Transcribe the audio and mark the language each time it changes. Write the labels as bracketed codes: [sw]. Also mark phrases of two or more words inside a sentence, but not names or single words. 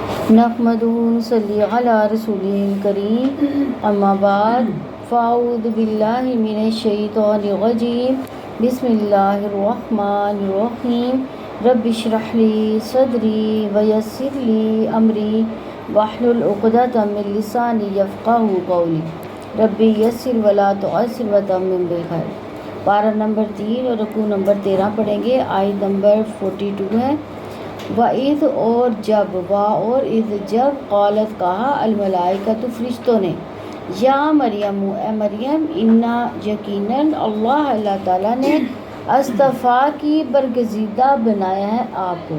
[ar] نحمده ونصلي على رسوله الكريم أما بعد فأعوذ بالله من الشيطان الرجيم بسم الله الرحمن الرحيم رب اشرح لي صدري ويسر لي أمري واحلل عقدة من لساني يفقهوا قولي رب يسر ولا تعسر وتمم بالخير. [ur] پارہ نمبر 3 اور رکوع نمبر 13 پڑھیں گے. آیت نمبر 42 ہے. وإذ اور جب، وا اور إذ جب، قالت کہا، الملائکہ فرشتوں نے, [ar] يا مريم [ur] اے مریم، إنا یقیناً اللہ تعالیٰ نے اصطفیٰ کی برگزیدہ بنایا ہے آپ کو.